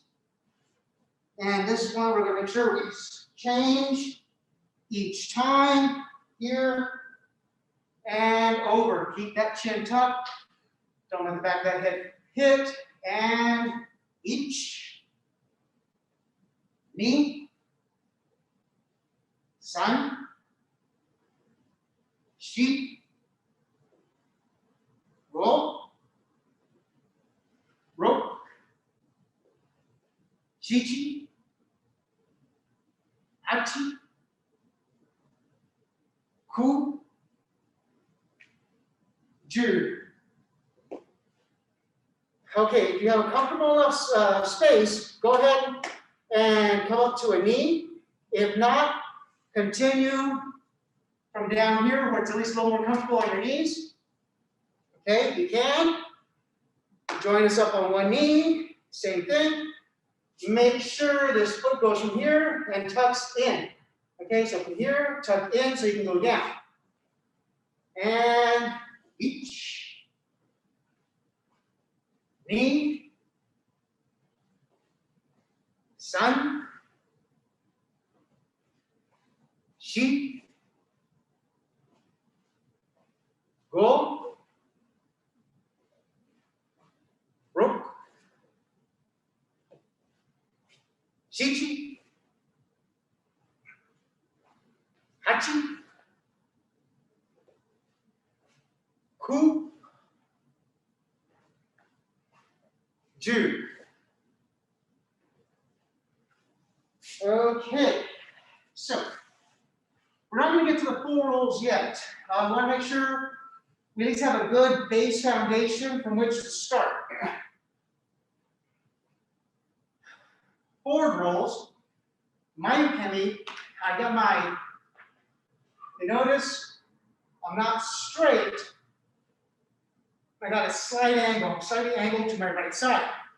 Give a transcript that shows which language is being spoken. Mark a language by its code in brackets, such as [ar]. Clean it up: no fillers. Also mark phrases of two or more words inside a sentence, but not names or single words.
[en] And this one we're going to make sure we change each time here and over. Keep that chin tucked. Don't let the back of that head hit. And each. [ja] Ni, san, shi, ro, ro, shichi, hachi, ku, ju. [en] Okay, if you have a comfortable enough space, go ahead and come up to a knee. If not, continue from down here where it's at least a little more comfortable on your knees. Okay, if you can. Join us up on one knee. Same thing. Make sure this foot goes from here and tucks in. Okay, so from here, tuck in so you can go down. And each. Knee. [ja] San, shi, go, ro, shichi, hachi, ku, ju. [en] Okay, so we're not going to get to the full rolls yet. I want to make sure we at least have a good base foundation from which to start. Forward rolls, my ukemi, I got my, you notice I'm not straight, I got a slight angle to my right side.